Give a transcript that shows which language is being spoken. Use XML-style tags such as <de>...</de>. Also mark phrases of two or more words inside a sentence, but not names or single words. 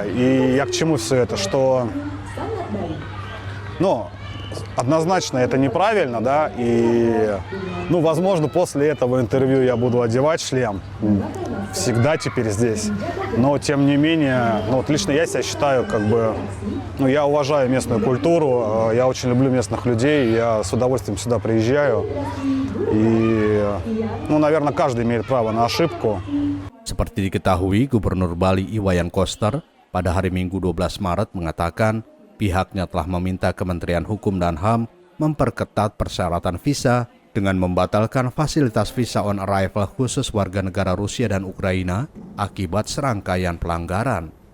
<ru>И я к чему все это, что однозначно это неправильно, да, и, возможно, после этого интервью я буду одевать шлем всегда теперь здесь. Но, тем не менее, лично я себя считаю, я уважаю местную культуру, я очень люблю местных людей, я с удовольствием сюда приезжаю. И, наверное, каждый имеет право на ошибку.</ru> <id>Seperti diketahui, Gubernur Bali Iwayan Koster pada hari Minggu 12 Maret mengatakan pihaknya telah meminta Kementerian Hukum dan HAM memperketat persyaratan visa dengan membatalkan fasilitas</id> <en>visa on arrival</en> <id>khusus warga negara Rusia dan Ukraina akibat serangkaian pelanggaran.</id>